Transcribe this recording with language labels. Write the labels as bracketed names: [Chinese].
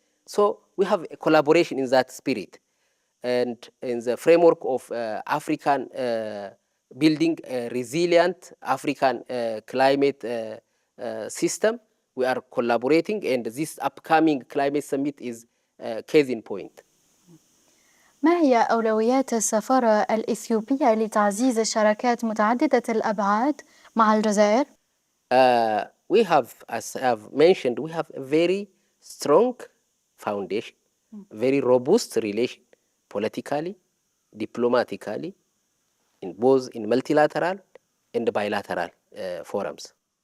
[English] So we have a collaboration in that spirit, and in the framework of African building a resilient African climate system. We are collaborating, and this upcoming climate summit is a case in point. [Arabic] ما هي أولويات السفارة الإثيوبية لتعزيز الشراكات متعددة الأبعاد مع الجزائر؟ [English] We have, as I have mentioned, we have a very strong foundation, very robust relation, politically, diplomatically, in both in multilateral and bilateral forums.